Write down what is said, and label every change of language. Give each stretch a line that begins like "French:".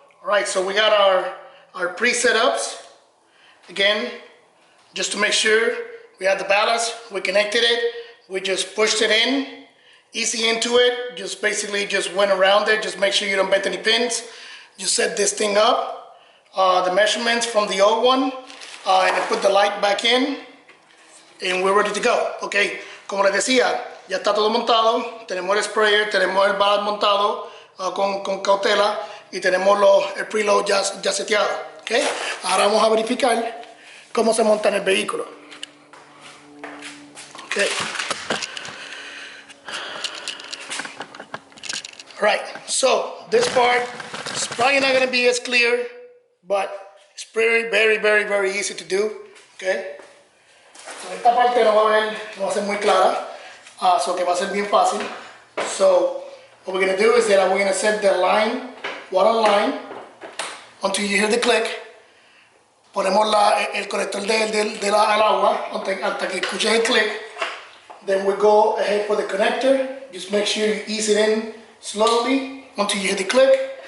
English: All right, so we got our pre-setups. Again, just to make sure we had the ballast, we connected it, we just pushed it in, easy into it, just basically just went around it, just make sure you don't bend any pins. You set this thing up, the measurements from the old one, and then put the light back in, and we're ready to go.
Spanish: Okay, como les decía, ya está todo montado, tenemos el sprayer, tenemos el ballast montado con cautela y tenemos el preload ya seteado. Okay, ahora vamos a verificar cómo se monta en el vehículo. Okay.
English: Alright, so this part is probably not going to be as clear, but it's very easy to do. Okay.
Spanish: So esta parte no va a ser muy clara, so que va a ser bien fácil.
English: So what we're going to do is that we're going to set the line, water line, until you hear the click.
Spanish: Ponemos el conector del agua hasta que escuches el click.
English: Then we go ahead for the connector. Just make sure you ease it in slowly until you hear the click.